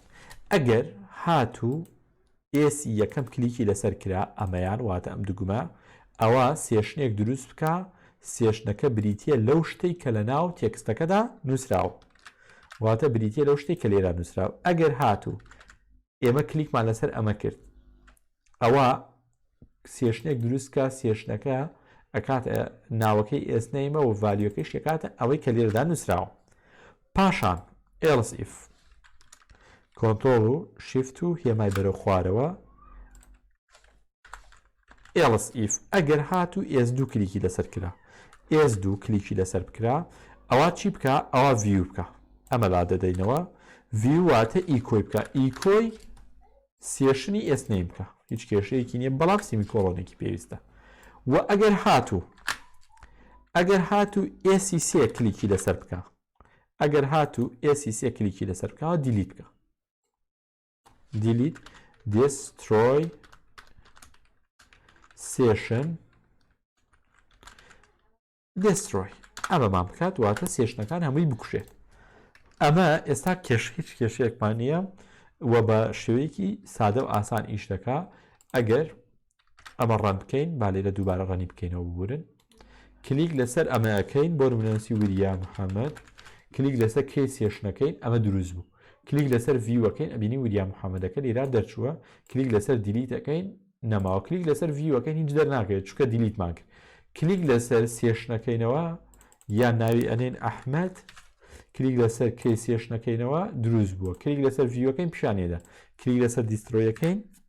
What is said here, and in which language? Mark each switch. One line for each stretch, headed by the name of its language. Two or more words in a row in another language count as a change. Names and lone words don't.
Central Kurdish: ئەگەر هاتوو ئێسی یەکەم کلیکی لەسەر کرا ئەمەیان واتە ئەم دوگمە ئەوە سێشنێک دروست بکە سێشنەکە بریتیە لەو شتەی کە لە ناو تێکستەکەدا نووسراوە واتە بریتیە لەو شتەی کە لێرە نووسراوە. ئەگەر هاتوو ئێمە کلیکمان لەسەر ئەمە کرد ئەوە سێشنێک دروستکە سێشنەکە ئەکاتە ناوەکەی ئێسنەیمە و ڤالیۆکەی شێکاتە ئەوەی کە لێرەدا نووسراوە. پاشان
English: else if
Central Kurdish: کۆنتڕۆڵ و شیفت و هێمای بەرەو خوارەوە
English: else if
Central Kurdish: ئەگەر هاتوو s2 کلیکی لەسەر کرا s2 کلیکی لەسەر بکرا ئەوە چی بکە ئەوە view بکە ئەمە لا دەدەینەوە view واتە ئیکۆی بکە ئیکۆی سێشنی s نەی بکە هیچ کێشەیەکی نییە بەڵام سیمیکۆڵۆنێکی پێویستە و ئەگەر هاتوو s3 کلیکی لەسەر بکە ئەگەر هاتوو s3 کلیکی لەسەر بکە دیلیت بکە
English: delete destroy session destroy
Central Kurdish: ئەمەمان بکات واتە سێشنەکان هەمووی بکوشێت ئەمە ئێستا هیچ کێشەیەکمان نییە و بە شێوەیەکی سادە و ئاسان ئیش دەکا ئەگەر ئەمە ڕەن بکەین با لێرە دووبارە ڕەنی بکەینەوە ببورن کلیک لەسەر ئەمەکەین بۆ نمونەنووسی وریا محەممەد کلیک لەسەر کەی سێشنەکەین ئەمە دروست بوو کلیک لەسەر ڤیوەکەین ئەبینی وریا محەممەدەکە لێرا دەرچووە کلیک لەسەر دیلیتەکەین نەماوە کلیک لەسەر ڤیوەکەین هیچ دەرناکەوێت چونکە دیلیتمان کرد کلیک لەسەر سێشنەکەینەوە یان ناوی ئەنێن ئەحمەد کلیک لەسەر کەی سێشنەکەینەوە دروست بووە کلیک لەسەر ڤیوەکەین پیشانێدا کلیک لەسەر دیسترۆیەکەین